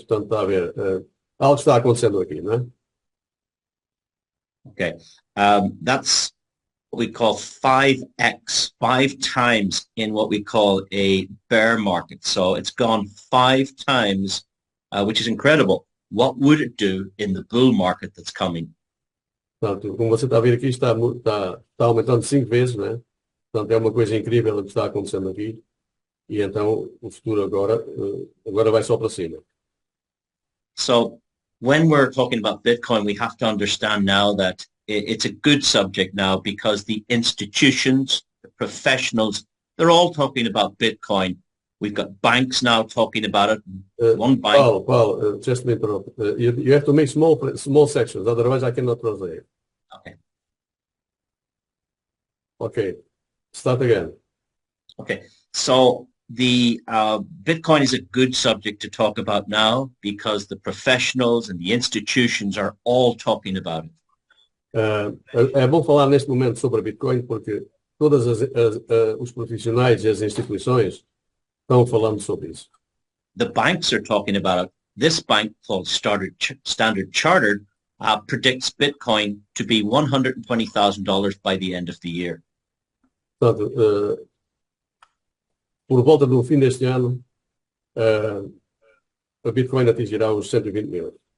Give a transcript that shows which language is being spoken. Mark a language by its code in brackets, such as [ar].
[pt] Portanto, está a ver, algo está acontecendo aqui, não é? [en] Okay, that's what we call 5x, 5 times in what we call a bear market. So it's gone 5 times, which is incredible. What would it do in the bull market that's coming? [pt] Portanto, como você está a ver aqui, está aumentando 5 vezes, né? Portanto, é uma coisa incrível o que está acontecendo aqui. E então, o futuro agora vai só para cima. [en] So when we're talking about Bitcoin, we have to understand now that it's a good subject now because the institutions, the professionals, they're all talking about Bitcoin. We've got banks now talking about it. One bank. Paul, just to interrupt. You have to make small sections, otherwise I cannot translate. Okay. Okay. Start again. Okay. So the Bitcoin is a good subject to talk about now because the professionals and the institutions are all talking about it. [pt] É bom falar neste momento sobre a Bitcoin porque todos os profissionais e as instituições estão falando sobre isso. [en] The banks are talking about it. This bank called Standard Chartered predicts Bitcoin to be $120,000 by the end of the year. [pt] Portanto, por volta do fim deste ano, a Bitcoin atingirá os 120 mil.